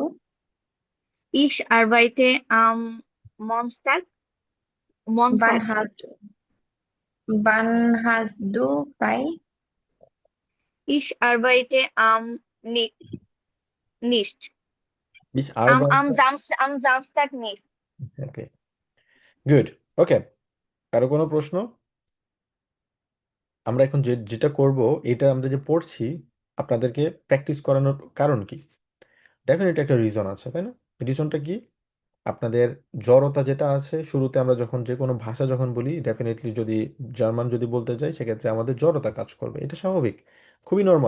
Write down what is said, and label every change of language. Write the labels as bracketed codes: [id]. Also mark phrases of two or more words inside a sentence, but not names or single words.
[de] Ich arbeite am Montag. Wann hast du frei? Ich arbeite am nicht. Ich arbeite. Am Samstag nicht. [en] Okay, good. Okay, [bn] কারো কোনো প্রশ্ন? আমরা এখন যেটা করব, এটা আমরা যে পড়ছি, আপনাদেরকে প্র্যাকটিস করানোর কারণ কি? ডেফিনেটলি একটা রিজন আছে, তাই না? রিজনটা কি? আপনাদের জড়তা যেটা আছে, শুরুতে আমরা যখন যে কোনো ভাষা যখন বলি, ডেফিনেটলি যদি জার্মান যদি বলতে যাই, সেক্ষেত্রে আমাদের জড়তা কাজ করবে, এটা স্বাভাবিক, খুবই নর্মাল।